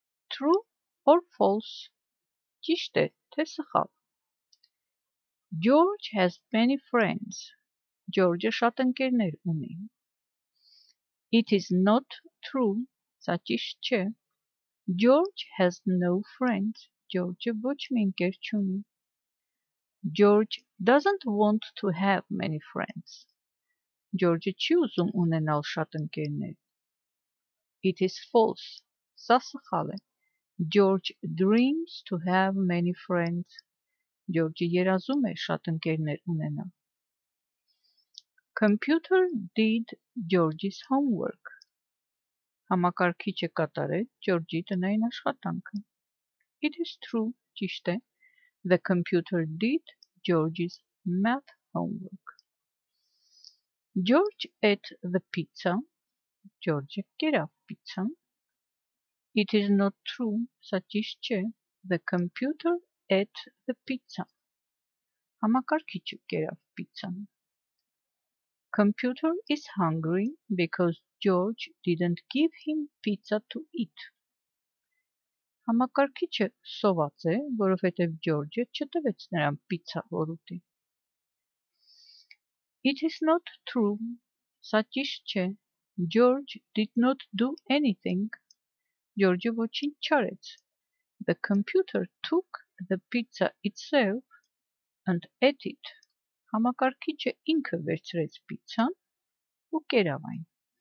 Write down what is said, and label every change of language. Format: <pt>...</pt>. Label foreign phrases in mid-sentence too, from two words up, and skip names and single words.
<en>True or false?</en> <hy>Ճիշտ է, թե սխալ։</hy> <en>George has many friends.</en> <hy>George-ը շատ ընկերներ ունի։</hy> <en>It is not true.</en> <hy>Սա ճիշտ չէ։</hy> <en>George has no friends.</en> <hy>George-ը ոչ մի ընկեր չունի։</hy> <en>George doesn't want to have many friends.</en> <hy>George-ը չի ուզում ունենալ շատ ընկերներ։</hy> <en>It is false.</en> <hy>Սա սխալ է։</hy> <en>George dreams to have many friends.</en> <hy>George-ը երազում է շատ ընկերներ ունենալ։</hy> <en>Computer did George's homework.</en> <hy>Համակարգիչը կատարեց George-ի տնային աշխատանքը։</hy> <en>It is true.</en> <hy>Ճիշտ է։</hy> <en>The computer did George's math homework. George ate the pizza.</en> <hy>George-ը կերավ պիցցան։</hy> <en>It is not true.</en> <hy>Սա ճիշտ չէ։</hy> <en>The computer ate the pizza.</en> <hy>Համակարգիչը կերավ պիցցան։</hy> <en>Computer is hungry because George didn't give him pizza to eat.</en> <hy>Համակարգիչը սոված է, որովհետև George-ը չտվեց նրան պիցցա որ ուտի։</hy> <en>It is not true.</en> <hy>Սա ճիշտ չէ։</hy> <en>George did not do anything.</en> <hy>George-ը ոչինչ չարեց։</hy> <en>The computer took the pizza itself and ate it.</en> <hy>Համակարգիչը ինքը վերցրեց պիցցան ու կերավ այն։</hy>